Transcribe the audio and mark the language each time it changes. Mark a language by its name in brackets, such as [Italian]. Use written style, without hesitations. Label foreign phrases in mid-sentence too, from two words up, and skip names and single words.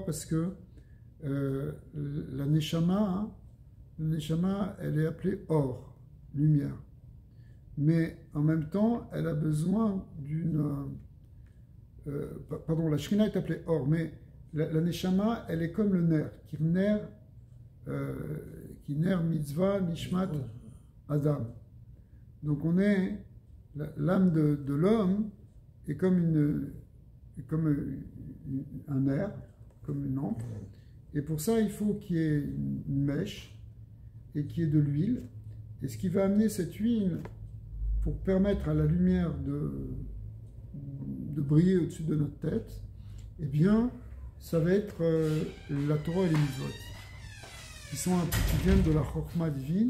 [French] Parce que la Neshama, elle est appelée or, lumière. Mais en même temps, elle a besoin d'une... pardon, la Shrina est appelée or, mais la Neshama, elle est comme le ner, qui [Hebrew] נר מצוה נשמת אדם. [French] Donc on est, l'âme de l'homme est comme un nerf, comme une lampe. Et pour ça, il faut qu'il y ait une mèche et qu'il y ait de l'huile. Et ce qui va amener cette huile pour permettre à la lumière de briller au-dessus de notre tête, eh bien, ça va être la Torah et les mitzvot, qui viennent de la Chokhmah divine.